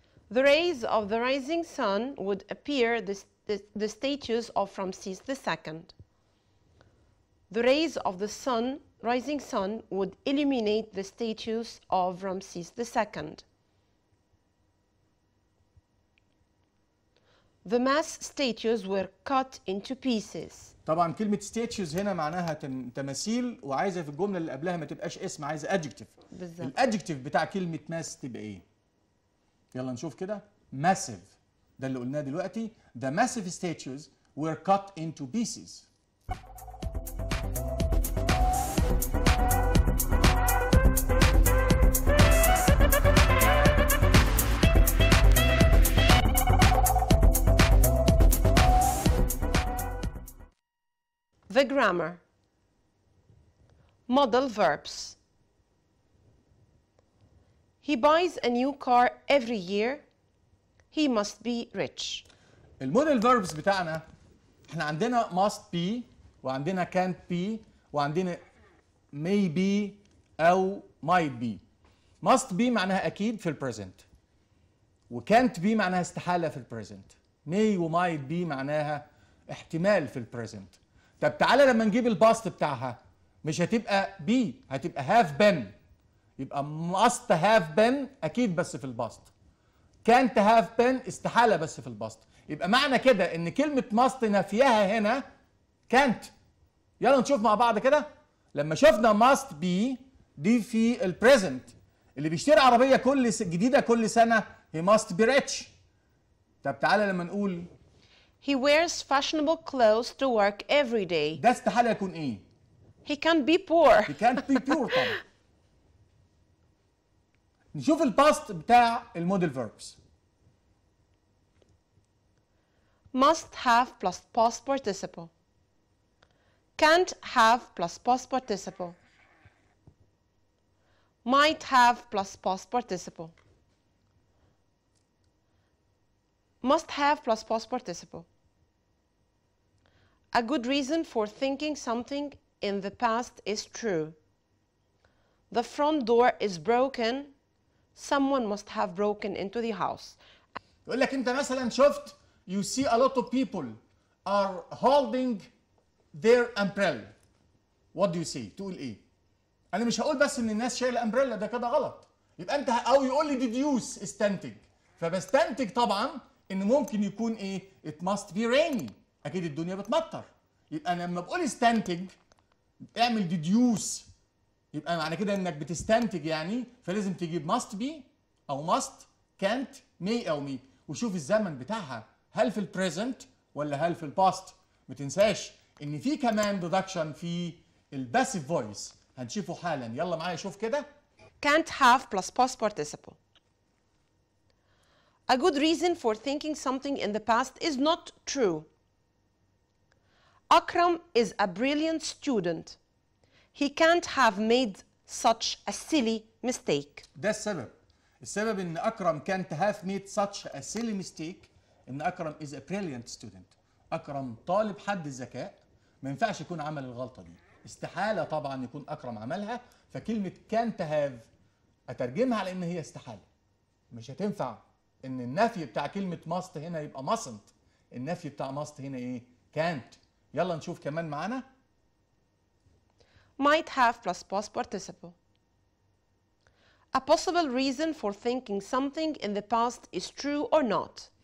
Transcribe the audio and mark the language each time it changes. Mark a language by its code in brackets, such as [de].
[en] The rays of the rising sun would appear the statues of Ramses II. The rays of the rising sun would illuminate the statues of Ramses II. The mass statues were cut into pieces. [ar] طبعا كلمة statues هنا معناها تماثيل، وعايزة في الجملة اللي قبلها ما تبقاش اسم، عايزة adjective. بالظبط. الادجكتيف بتاع كلمة mass تبقى ايه؟ يلا نشوف كده. massive ده اللي قلناه دلوقتي. [en] The massive statues were cut into pieces. The grammar. Modal verbs. He buys a new car every year. He must be rich. [ar] الموديل فيربس بتاعنا احنا عندنا must be وعندنا can't be وعندنا may be او might be. must be معناها اكيد في البريزنت، وcan't be معناها استحالة في البريزنت. may و might be معناها احتمال في البريزنت. طب تعالى لما نجيب الباست بتاعها مش هتبقى be، هتبقى have been. يبقى must have been اكيد بس في الباست، can't have been استحالة بس في الباست. يبقى معنى كده ان كلمة must نفيها هنا can't. يلا نشوف مع بعض كده. لما شفنا must be دي في البريزنت، اللي بيشتري عربية جديدة كل سنة [en] he must be rich. [ar] طب تعالى لما نقول [en] He wears fashionable clothes to work every day. [ar] ده استحالة يكون ايه؟ [en] He can't be poor. he can't be poor طبعا. [ar] نشوف الباست بتاع الموديل فيربس. [en] Must have plus past participle. Can't have plus past participle. Might have plus past participle. Must have plus past participle. A good reason for thinking something in the past is true. The front door is broken. Someone must have broken into the house. [ar] يقول لك انت مثلا شفت [en] you see a lot of people are holding their umbrella. What do you say؟ [ar] تقول ايه؟ انا مش هقول بس ان الناس شايله امبريلا، ده كده غلط. يبقى انت او يقول لي deduce استنتج، فبستنتج طبعا ان ممكن يكون ايه؟ [en] it must be rainy، [ar] اكيد الدنيا بتمطر. يبقى انا لما بقول استنتج اعمل deduce، يبقى معنى كده انك بتستنتج يعني، فلازم تجيب must be او must can't may او me، وشوف الزمن بتاعها هل في البريزنت ولا هل في الباست. ما تنساش ان في كمان deduction في الباسيف فويس هنشوفه حالا. يلا معايا شوف كده. [en] Can't have plus past participle. A good reason for thinking something in the past is not true. Akram is a brilliant student. He can't have made such a silly mistake. [ar] ده السبب ان اكرم [en] can't have made such a silly mistake [ar] ان اكرم [en] is a brilliant student. [ar] اكرم طالب حد الذكاء، ما ينفعش يكون عمل الغلطه دي. استحالة طبعا يكون أكرم عملها، فكلمة can't have أترجمها على إن هي استحالة. مش هتنفع إن النفي بتاع كلمة must هنا يبقى mustn't، النفي بتاع must هنا إيه؟ can't. يلا نشوف كمان معانا. [en] Might have plus past participle. A possible reason for thinking something in the past is true or not.